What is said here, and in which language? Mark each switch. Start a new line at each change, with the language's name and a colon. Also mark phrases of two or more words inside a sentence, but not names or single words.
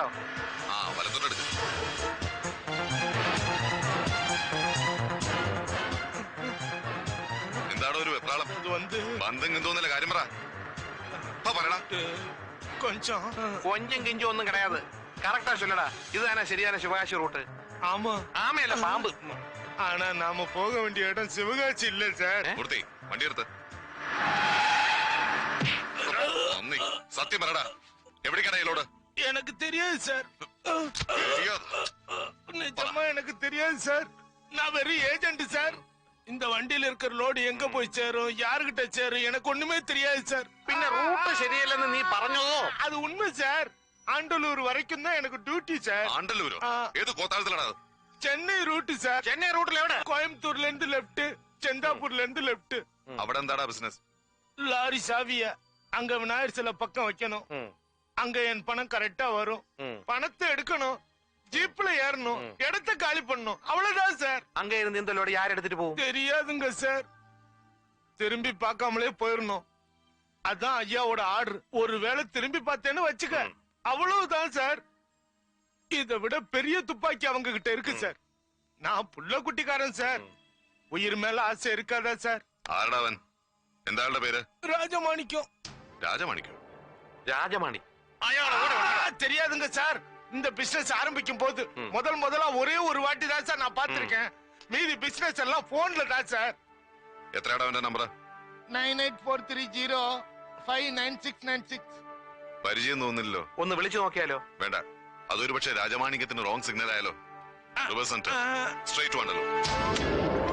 Malayalam: ആ വലത്തോട്ടെടുക്ക്. എന്താടോ ഒരു വെപ്രാളം? ബന്ധം എന്തോന്നല്ല കാര്യം പറ. പറയടാ.
Tamil: கொஞ்சம் கொஞ்சும் கிஞ்சும் ஒன்னும் கிடையாது. கரெக்டா சொல்லடா.
Malayalam: ഇത് തന്നെ ശരിയാണ് ശിവകാശി റൂട്ട്.
Tamil: ஆமா.
Malayalam: ആമയല്ല, പാമ്പ്.
Tamil: ஆனா நாம போக வேண்டிய இடம் சிவகாசி இல்ல சார்.
Malayalam: മൂർത്തി വണ്ടിയെടുത്ത്. സത്യം പറടാ, എവിടേക്കാണ് ലോഡ്?
Tamil: எனக்கு தெரியாது சார். நிஜமா எனக்கு தெரியாது சார். நான் வெறும் ஏஜென்ட் சார். இந்த வண்டியில இருக்கிற லோடு எங்க போய் சேரும், யாருகிட்ட சேரும், எனக்கு ஒண்ணுமே தெரியாது சார்.
Malayalam: പിന്നെ റൂട്ട് ശരിയല്ലെന്ന് നീ പറഞ്ഞതോ?
Tamil: அது உண்மை சார். ஆண்டலூர் வரைக்கும் தான் எனக்கு டியூட்டி சார்.
Malayalam: ആണ്ടല്ലൂരോ? ഏത് കോത്താഴത്തിലാണത്?
Tamil: சென்னை ரூட் சார்.
Malayalam: ചെന്നൈ റൂട്ടിൽ എവിടെ?
Tamil: கோயம்புத்தூர்ல இருந்து லெப்ட், செந்தாப்பூர்ல இருந்து லெப்ட்.
Malayalam: അവിടെ എന്താടാ ബിസിനസ്?
Tamil: லாரி சாவிய அங்க விநாயகர் சிலை பக்கம் வைக்கணும். அங்க என் பணம் கரெக்டா வரும். பணத்தை எடுக்கணும், ஜீப்ல ஏறணும், இடத்த காலி பண்ணணும். அவ்வளவுதான் சார். அங்க இருந்து இந்த லோடு யார் எடுத்துட்டு போகும்? தெரியாதுங்க சார். திரும்பி பார்க்காமலே போயிடணும். அதான் ஐயாவோட ஆர்டர். ஒருவேளை திரும்பி பார்த்தேன்னு வச்சுக்க, அவ்வளவுதான் சார். இதை விட பெரிய துப்பாக்கி அவங்க கிட்ட இருக்கு சார். நான் புள்ள குட்டிக்காரன் சார். உயிர் மேல ஆசை இருக்காதா சார்?
Malayalam: ആരടാ അവൻ? എന്താ ആളുടെ പേര്?
Tamil: ராஜமாணிக்கம்.
Malayalam: രാജമാണിക്കോ? രാജമാണി.
Tamil: தெரியாதுங்க சார். இந்த பிசினஸ் ஆரம்பிக்கும் போது முதலா ஒரே ஒரு வாட்டி தான் சார் நான் பாத்திருக்கேன். மீதி பிசினஸ் எல்லாம் போன்ல தான் சார்.
Malayalam: എത്രയാടാ അവന്റെ നമ്പർ? 9843059696. പരിചയം തോന്നില്ലല്ലോ. ഒന്ന് വിളിച്ചു നോക്കിയാലോ? വേണ്ട, അതൊരു പക്ഷേ രാജമാണിക്യത്തിന് റോങ് സിഗ്നൽ ആയാലോ? റിവേഴ്സ് സെന്റർ സ്ട്രേറ്റ് വേണ്ടല്ലോ.